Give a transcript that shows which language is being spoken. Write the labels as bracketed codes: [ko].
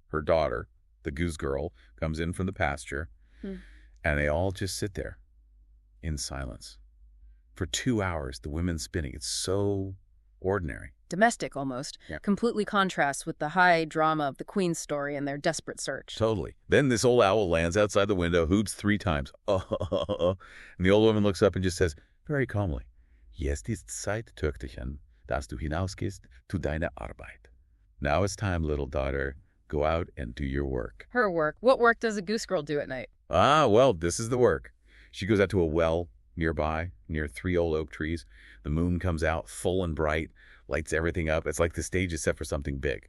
[en] Her daughter, the Goose Girl, comes in from the pasture, and they all just sit there in silence. For 2 hours, the women's spinning. It's so ordinary. Domestic, almost. Yeah. Completely contrasts with the high drama of the queen's story and their desperate search. Totally. Then this old owl lands outside the window, hoots 3 times. And the old woman looks up and just says, very calmly, [de] Jetzt ist Zeit, Töchterchen, dass du hinausgehst zu deiner Arbeit. [en] Now it's time, little daughter. Go out and do your work. Her work. What work does a Goose Girl do at night? Ah, well, this is the work. She goes out to a well nearby, near 3 old oak trees. The moon comes out full and bright, lights everything up. It's like the stage is set for something big.